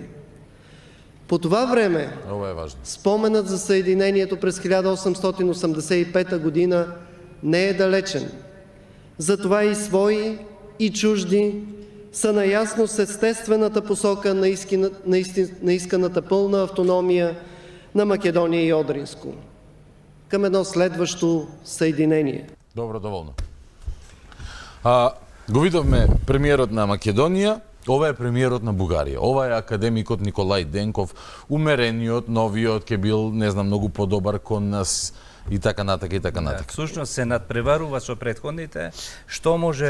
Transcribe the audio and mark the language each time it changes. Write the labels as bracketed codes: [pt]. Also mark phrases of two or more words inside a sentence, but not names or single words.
[bg] По това време споменът за съединението през 1885 година не е далечен. Затова и свои, и чужди са наясно с естествената посока на исканата пълна автономия на Македония и Одринско към едно следващо съединение. [mk] Добро, доволно. Го видовме премиерот на Македонија, ова е премиерот на Бугарија. Ова е академикот Николај Денков, умерениот, новиот, ке бил, не знам, многу подобар кон нас и така натака и така натака. Всушност се надпреварува со претходните, што може